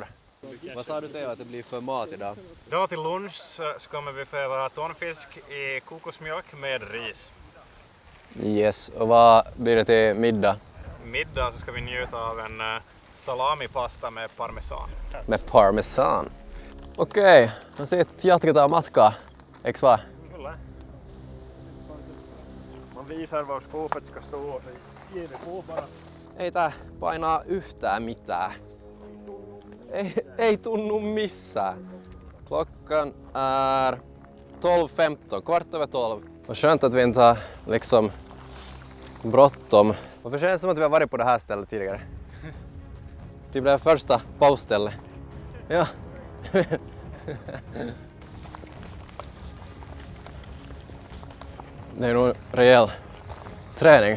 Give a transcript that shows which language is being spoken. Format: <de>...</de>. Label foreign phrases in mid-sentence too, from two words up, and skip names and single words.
<sv>Vad sa du Theo att det blir för mat idag? Då till lunch så kommer vi få äta tonfisk i kokosmjölk med ris. Yes, och vad blir det till middag? Middag så ska vi njuta av en salamipasta med parmesan. Med parmesan.</sv> <fi>Okei, no sit jatketaan matkaa, eiks vaan? Kyllä.</fi> <sv>Man visar var skåpet ska stå och så ger vi på bara.</sv> <fi>Ei tää painaa yhtään mitään. Ei tunnu missään.</fi> <sv>Klockan är 12:15, 12:15. Och skönt att vi inte har liksom bråttom. Och det känns som att vi har varit på det här stället tidigare. Typ det första pausstället. Ja. Det är nog rejäl träning.</sv>